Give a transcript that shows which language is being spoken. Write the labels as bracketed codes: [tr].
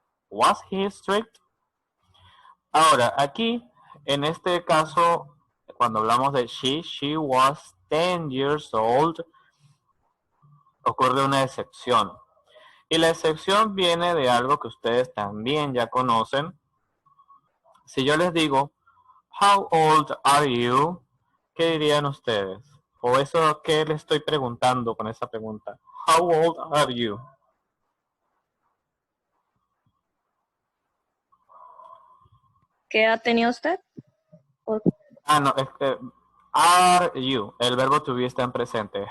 [en] Was he strict? [es] Ahora, aquí, en este caso, cuando hablamos de [en] she was 10 years old, [es] ocurre una excepción. Y la excepción viene de algo que ustedes también ya conocen. Si yo les digo, [en] how old are you? [es] ¿Qué dirían ustedes? O eso, ¿qué les estoy preguntando con esa pregunta? [en] How old are you? [es] ¿Qué edad tenía usted? ¿O No, es que are you, el verbo to be está en presente.